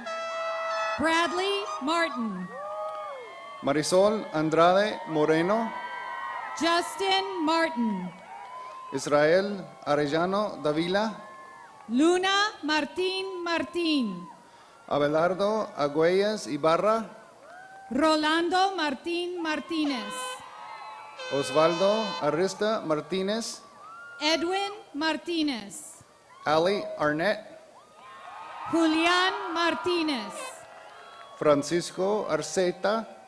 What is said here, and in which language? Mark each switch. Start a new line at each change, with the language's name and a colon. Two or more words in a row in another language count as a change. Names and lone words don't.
Spanish: Bradley Martin, Marisol Andrade Moreno, Justin Martin, Israel Arellano Davila, Luna Martin Martin, Abelardo Agüeyes Ibarra, Rolando Martin Martinez, Osvaldo Arista Martinez, Edwin Martinez, Ali Arnett, Julian Martinez, Francisco Arceta,